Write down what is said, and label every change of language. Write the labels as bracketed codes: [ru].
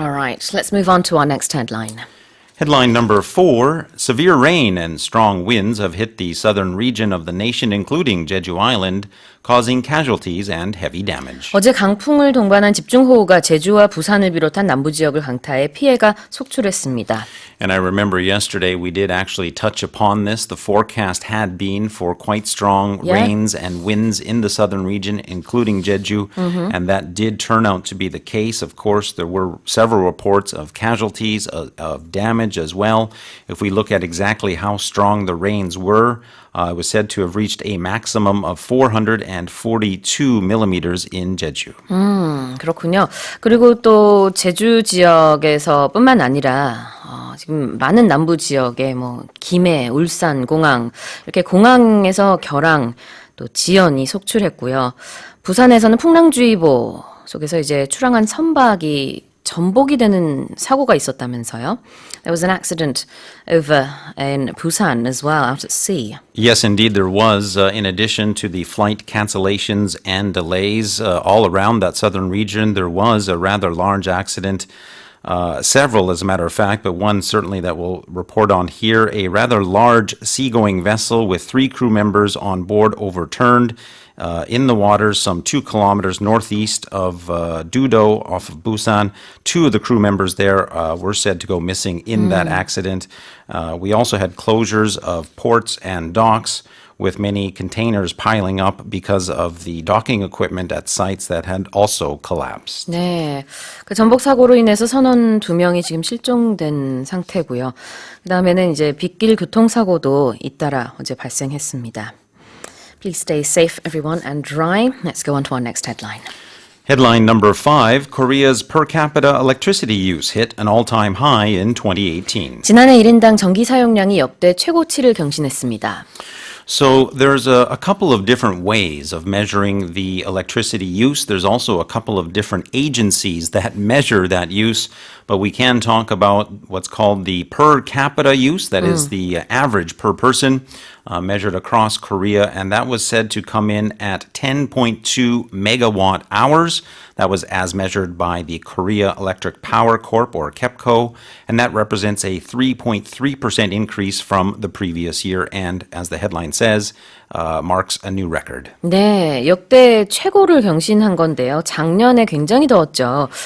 [en] All right, let's move on to our next headline. Headline number 4, severe rain and strong winds have hit the southern region of the nation, including Jeju Island, causing casualties and heavy damage. [ko] 어제 강풍을 동반한 집중호우가 제주와 부산을 비롯한 남부 지역을 강타해 피해가 속출했습니다. [en] And I remember yesterday we did actually touch upon this. The forecast had been for quite strong rains and winds in the southern region, including Jeju, and that did turn out to be the case. Of course, there were several reports of casualties, of damage, damage as well. If we look at exactly how strong the rains were, it was said to have reached a maximum of 442 millimeters in Jeju. [ko] 그렇군요. 그리고 또 제주 지역에서뿐만 아니라 지금 많은 남부 지역에 뭐 김해, 울산, 공항 이렇게 공항에서 결항 또 지연이 속출했고요. 부산에서는 풍랑주의보 속에서 이제 출항한 선박이 전복이 되는 사고가 있었다면서요? [en] There was an accident over in Busan as well, out at sea. Yes, indeed, there was. In addition to the flight cancellations and delays all around that southern region, there was a rather large accident. Several, as a matter of fact, but one certainly that we'll report on here. A rather large seagoing vessel with 3 crew members on board overturned in the waters some 2 kilometers northeast of Dudo off of Busan. 2 of the crew members there were said to go missing in that accident. We also had closures of ports and docks, with many containers piling up because of the docking equipment at sites that had also collapsed. [ko] 네, 그 전복 사고로 인해서 선원 2명이 지금 실종된 상태고요. 그다음에는 이제 빗길 교통사고도 잇따라 어제 발생했습니다. [en] Please stay safe, everyone, and dry. Let's go on to our next headline. Headline number 5, Korea's per capita electricity use hit an all-time high in 2018. [ko] 지난해 1인당 전기 사용량이 역대 최고치를 경신했습니다. [en] So there's a couple of different ways of measuring the electricity use. There's also a couple of different agencies that measure that use, but we can talk about what's called the per capita use, that is the average per person measured across Korea, and that was said to come in at 10.2 megawatt hours. That was as measured by the Korea Electric Power Corp, or KEPCO, and that represents a 3.3% increase from the previous year, and as the headline says, marks a new record. [ko] 네, 역대 최고를 경신한 건데요. 작년에 굉장히 더웠죠.